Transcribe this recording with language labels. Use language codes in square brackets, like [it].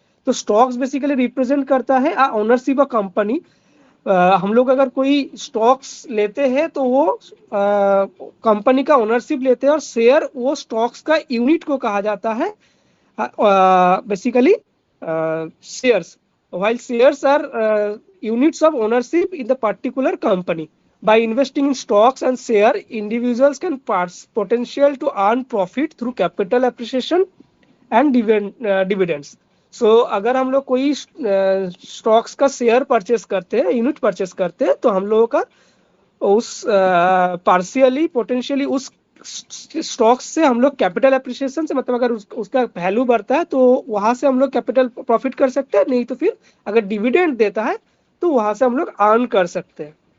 [hi] तो stocks basically represent करता है ओनरशिप ऑफ कंपनी। हम लोग अगर कोई स्टॉक्स लेते हैं तो वो कंपनी का ओनरशिप लेते हैं, और शेयर वो स्टॉक्स का यूनिट को कहा जाता है basically shares. [en] while shares are units of ownership in the particular company. By investing in stocks and share, individuals can potential to earn profit through capital appreciation and dividends. [hi] So अगर हम लोग कोई stocks का share purchase करते हैं, unit purchase करते हैं, तो हम लोगों का उस पार्शियली पोटेंशियली उस स्टॉक्स से हम लोग कैपिटल एप्रिसिएशन से, मतलब अगर उसका वैल्यू बढ़ता है तो वहां से हम लोग कैपिटल प्रॉफिट कर सकते हैं, नहीं तो फिर अगर डिविडेंड देता है तो वहां से हम लोग अर्न कर सकते हैं।